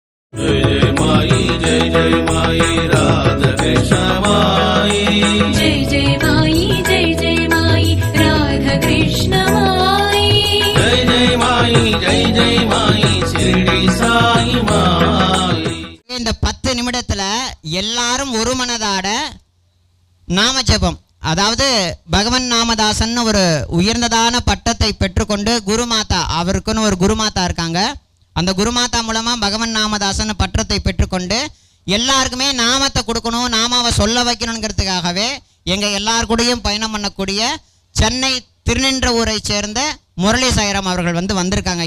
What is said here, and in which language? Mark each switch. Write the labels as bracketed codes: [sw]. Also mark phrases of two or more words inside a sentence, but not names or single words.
[hi] जय माई जय जय माई राधा कृष्ण माई जय जय माई जय जय माई राधा कृष्ण माई जय जय माई जय जय माई शिरडी साई माई. [ta] இந்த 10 நிமிடத்துல எல்லாரும் ஒரு மனதாட நாம ஜெபம், அதாவது பகவன் நாமதாசன் ஒரு உயர்ந்ததான பட்டத்தை பெற்றுக்கொண்டு குருமாதா, அவருக்குன்னு ஒரு குருமாதா இருக்காங்க. அந்த குருமாதா மூலமா பகவன் நாமதாசன் பட்டத்தை பெற்றுக்கொண்டு எல்லாருக்குமே நாமத்தை கொடுக்கணும், நாமாவை சொல்ல வைக்கணுங்கிறதுக்காகவே எங்க எல்லார் கூடயும் பயணம் பண்ணக்கூடிய சென்னை திருநின்றவூரை சேர்ந்த முரளி சாய்ராம் அவர்கள் வந்திருக்காங்க.